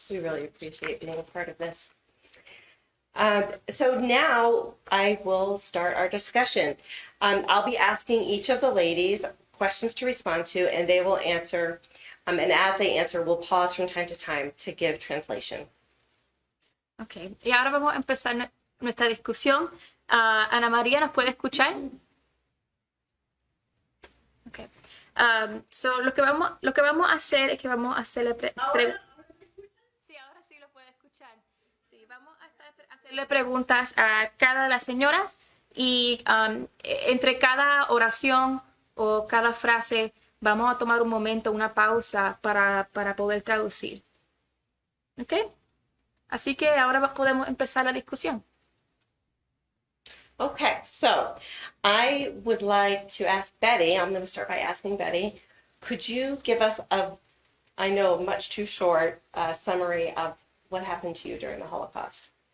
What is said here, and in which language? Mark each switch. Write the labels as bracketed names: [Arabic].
[English] We really appreciate being a part of this. So now I will start our discussion. I'll be asking each of the ladies questions to respond to, and they will answer. And as they answer, we'll pause from time to time to give translation. Okay. [Spanish] Y ahora vamos a empezar nuestra discusión. Ana María, ¿nos puede escuchar? [English] Okay. So [Spanish] lo que vamos a hacer es que vamos a hacerle Sí, ahora sí lo puede escuchar. Sí, vamos a hacerle preguntas a cada de las señoras y entre cada oración o cada frase vamos a tomar un momento, una pausa para poder traducir. ¿Ok? Así que ahora podemos empezar la discusión. [English] Okay, so I would like to ask Betty, I'm going to start by asking Betty, could you give us I know much too short, summary of what happened to you during the Holocaust?